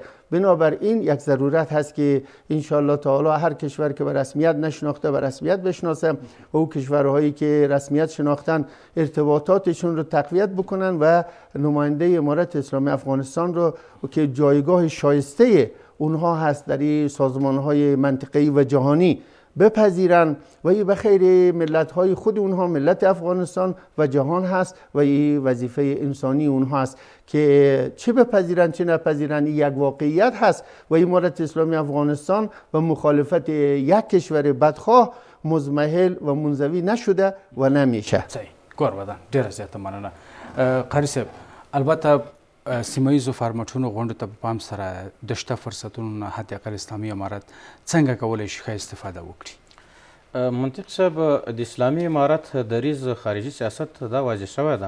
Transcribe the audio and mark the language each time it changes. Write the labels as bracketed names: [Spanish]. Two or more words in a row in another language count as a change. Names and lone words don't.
[Persian] بنابراین یک ضرورت هست که [Arabic] انشالله تعالی [Persian] هر کشور که به رسمیت نشناخته به رسمیت بشناسه و او کشورهایی که رسمیت شناختن ارتباطاتشون رو تقویت بکنن و نماینده امارت اسلامی افغانستان رو که جایگاه شایسته اونها هست در این سازمان‌های منطقه‌ای و جهانی بپذیرن و این به خیر ملت‌های خود اونها، ملت افغانستان و جهان هست و این وظیفه انسانی اونها هست که چه بپذیرن چه نپذیرن. این یک واقعیت هست و امارت اسلامی افغانستان و مخالفت یک کشور بدخواه مزمحل و منزوی نشده و نمیشه. [Pashto] صحیح ګور ودان ډیره زیاته مننه. قاری صاحب البته سیمه ییزو فارمټونو غونډو ته په پام سره د شته فرصتونو نه حداقل اسلامي امارت څنګه کولی شي ښه استفاده وکړي؟ منطق صاحب د اسلامي امارت دریځ خارجي سیاست دا واضح شوی ده.